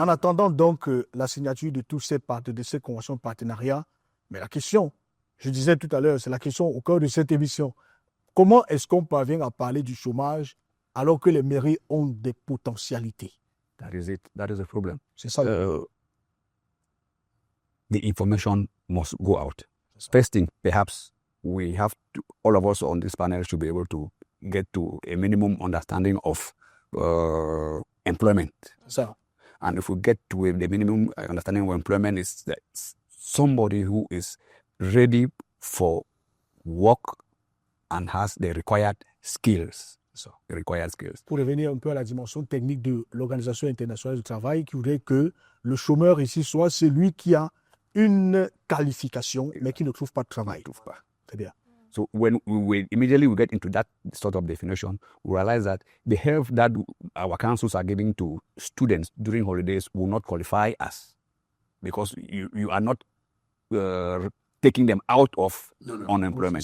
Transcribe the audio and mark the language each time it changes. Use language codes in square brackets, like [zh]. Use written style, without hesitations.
[fr] en attendant donc la signature de tous de ces conventions de partenariat, mais la question, je disais tout à l'heure, c'est la question au cœur de cette émission. Comment est-ce qu'on parvient à parler du chômage alors que les mairies ont des potentialités? [en] That is it. That is the problem. [fr] C'est ça. [en] The information must go out. First thing, perhaps we have to, all of us on this panel should be able to get to a minimum understanding of employment. [fr] C'est ça. [en] And if we get to the minimum understanding of employment is that somebody who is ready for work and has the required skills. So, the required skills. [fr] Pour revenir un peu à la dimension technique de l'Organisation internationale du travail, qui voudrait que le chômeur ici soit celui qui a une qualification, mais qui ne trouve pas de travail. Très bien. [en] So when we immediately we get into that sort of definition, we realize that the help that our councils are giving to students during holidays will not qualify us because you are not taking them out of unemployment.